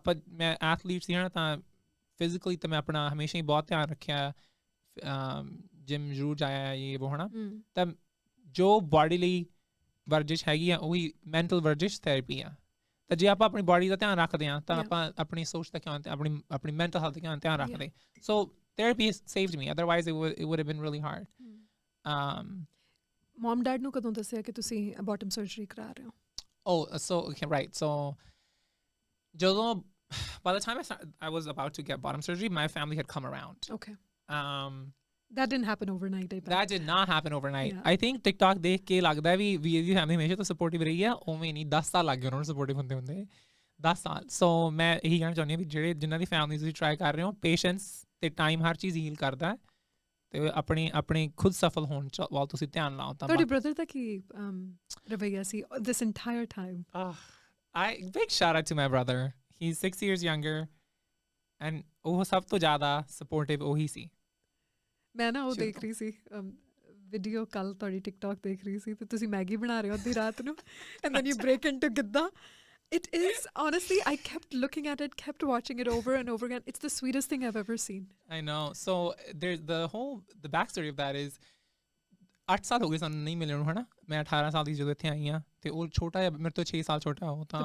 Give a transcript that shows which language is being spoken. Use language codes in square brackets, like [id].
[pa] ਮੈਂ ਐਥਲੀਟ ਸੀ ਨਾ, ਤਾਂ ਫਿਜ਼ੀਕਲੀ ਤਾਂ ਮੈਂ ਆਪਣਾ ਹਮੇਸ਼ਾ ਹੀ ਬਹੁਤ ਧਿਆਨ ਰੱਖਿਆ, ਜਿਮ ਜ਼ਰੂਰ ਜਾਇਆ ਇਹ ਵੋ ਹੈ ਨਾ। ਤਾਂ ਜੋ ਬਾਡੀ ਲਈ ਵਰਜਿਸ਼ ਹੈਗੀ ਆ ਉਹੀ ਮੈਂਟਲ ਵਰਜਿਸ਼ ਥੈਰੇਪੀ ਆ। ਤਾਂ ਜੇ ਆਪਾਂ ਆਪਣੀ ਬਾਡੀ ਦਾ ਧਿਆਨ ਰੱਖਦੇ ਹਾਂ ਤਾਂ ਆਪਾਂ ਆਪਣੀ ਸੋਚ ਦਾ ਆਪਣੀ ਮੈਂਟਲ ਹੈਲਥ ਦਾ ਧਿਆਨ ਰੱਖਦੇ। [en] So therapy has saved me, otherwise it would have been really hard. [pa] Mum dad ਨੂੰ ਕਦੋਂ ਦੱਸਿਆ ਕਿ ਤੁਸੀਂ ਬਾਟਮ ਸਰਜਰੀ ਕਰਾ ਰਹੇ ਹੋ? [en] Okay, right. So ਜਦੋਂ by the time I was about to get bottom surgery, my family had come around. Okay. That didn't happen overnight. That did not happen overnight. I think [pa] TikTok ਦੇਖ ਕੇ ਲੱਗਦਾ ਵੀ ਇਹਦੀ family ਹਮੇਸ਼ਾ ਤੋਂ supportive ਰਹੀ ਆ, ਉਵੇਂ ਨਹੀਂ 10 ਸਾਲ ਲੱਗ ਗਏ ਉਹਨਾਂ ਨੂੰ ਸਪੋਰਟਿਵ ਹੁੰਦੇ 10 ਸਾਲ। ਸੋ ਮੈਂ ਇਹੀ ਕਹਿਣਾ ਚਾਹੁੰਦੀ ਹਾਂ ਵੀ ਜਿਨ੍ਹਾਂ ਦੀ ਫੈਮਿਲੀ ਤੁਸੀਂ ਟਰਾਈ ਕਰ ਰਹੇ ਹੋ, ਪੇਸ਼ੈਂਸ ਤੇ ਟਾਈਮ ਹਰ ਚੀਜ਼ ਹੀਲ ਕਰਦਾ ਤੇ ਆਪਣੇ ਖੁਦ ਸਫਲ ਹੋਣ ਚ ਵੱਲ ਤੁਸੀਂ ਧਿਆਨ ਲਾਓ। ਤਾਂ ਤੁਹਾਡੇ ਬ੍ਰਦਰ ਦਾ ਕੀ ਰਵੱਈਆ ਸੀ [en] this entire time? Big shout out to my brother. He's 6 years younger and [pa] ਉਹ ਸਭ ਤੋਂ ਜ਼ਿਆਦਾ ਸਪੋਰਟਿਵ ਉਹੀ ਸੀ। ਮੈਂ ਨਾ ਉਹ ਦੇਖ ਰਹੀ ਸੀ ਵੀਡੀਓ ਕੱਲ, ਤੁਹਾਡੀ ਟਿਕਟੋਕ ਦੇਖ ਰਹੀ ਸੀ ਤੇ ਤੁਸੀਂ ਮੈਗੀ ਬਣਾ ਰਹੇ ਹੋ ਅੱਧੀ ਰਾਤ ਨੂੰ [en] and then you break into [pa] Giddha. [en] It is, honestly, I kept looking at it, kept watching it over and over again. It's the sweetest thing I've ever seen. I know. So there's the backstory of that is [pa] 8 ਸਾਲ ਹੋ ਗਏ ਸਾਨੂੰ ਨਹੀਂ ਮਿਲੇ ਨੂੰ, ਹੈ ਨਾ। ਮੈਂ 18 ਸਾਲ ਦੀ ਜਦੋਂ ਇੱਥੇ ਆਈ ਹਾਂ ਤੇ ਉਹ ਛੋਟਾ ਜਿਹਾ ਮੇਰੇ ਤੋਂ 6 ਸਾਲ ਛੋਟਾ, ਉਹ ਤਾਂ